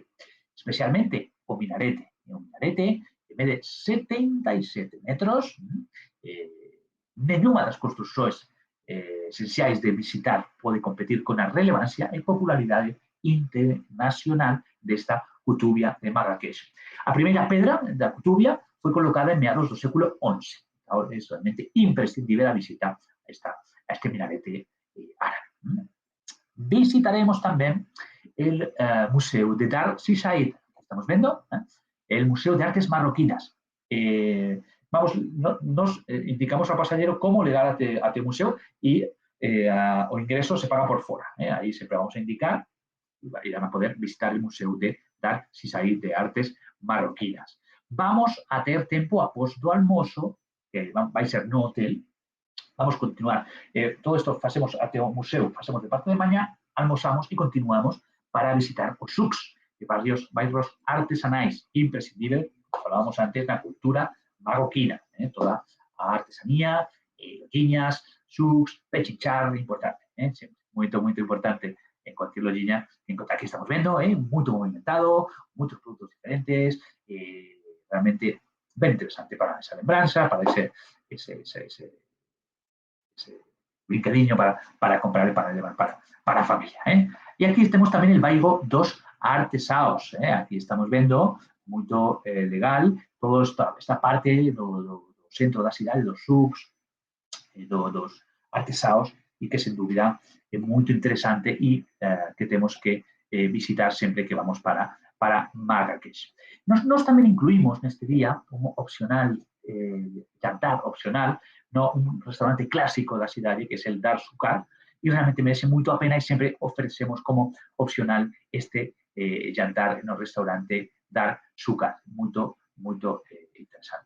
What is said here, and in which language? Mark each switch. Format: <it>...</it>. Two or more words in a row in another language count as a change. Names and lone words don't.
<pt>Especialmente o minarete. O minarete que mede 77 metros, nenhuma das construccións esenciais de visitar pode competir con a relevancia e popularidade internacional desta Kutubia de Marrakech. A primeira pedra da Kutubia foi colocada en meados do século XI. Ahora é realmente imprescindible a visita a este minarete árabe. Visitaremos tamén el Museu de Dar Shisaid.</pt> <es>estamos viendo, el Museo de Artes Marroquinas. Nos indicamos al pasajero cómo llegar a este museo y o ingreso se paga por fuera. Ahí siempre vamos a indicar y van a poder visitar el Museo de Dar Sisai de Artes Marroquinas. Vamos a tener tiempo a post</es> <pt>do almoço,</pt> <es>que va a ser no hotel. Vamos a continuar. Todo esto hacemos</es> <pt>até o</pt> <es>museo, hacemos de parte de mañana, almorzamos y continuamos para visitar</es> <pt>os sucs, de bairros artesanais,</pt> <es>imprescindible, como hablábamos antes, la cultura marroquina, toda a artesanía, logiñas, sucs, pechinchar, importante, muy importante en cualquier logiña que aquí estamos viendo, muy movimentado, muchos productos diferentes, realmente bien interesante para esa lembranza, para ese brincadinho para comprar y para llevar para familia. Y aquí tenemos también el</es> <pt>bairro dos artesaos.</pt> <es>Aquí estamos viendo muy legal toda esta parte</es> <pt>do centro da cidade, dos sucs, dos artesaos,</pt> <es>y que sin duda es muy interesante y que tenemos que visitar siempre que vamos para Marrakech. Nos también incluimos en este día como opcional, jantar opcional, no un restaurante clásico de la ciudad, que es el Dar Sukkar, y realmente merece mucho la pena y siempre ofrecemos como opcional este jantar en el restaurante Dar Sukkar, muy interesante.</es>